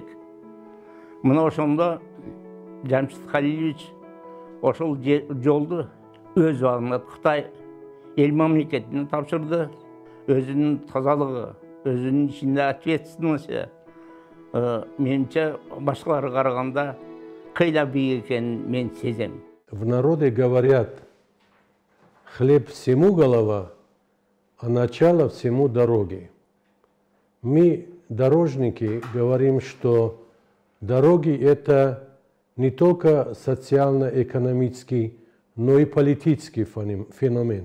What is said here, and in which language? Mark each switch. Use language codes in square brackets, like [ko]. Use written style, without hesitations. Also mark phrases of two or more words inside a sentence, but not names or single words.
[ky] Мына ошондо Жамшит Халилович ошол жолду өз убагында Кытай эл мамлекетине тапшырды. Өзүнүн тазалыгы, өзүнүн ичинде ответственности менимче башкаларга караганда кыйла бийик экенин мен сезем. [ru] В народе говорят: хлеб всему голова, а начало всему дороги. Мы, дорожники, говорим, что дороги – это не только социально-экономический, но и политический феномен.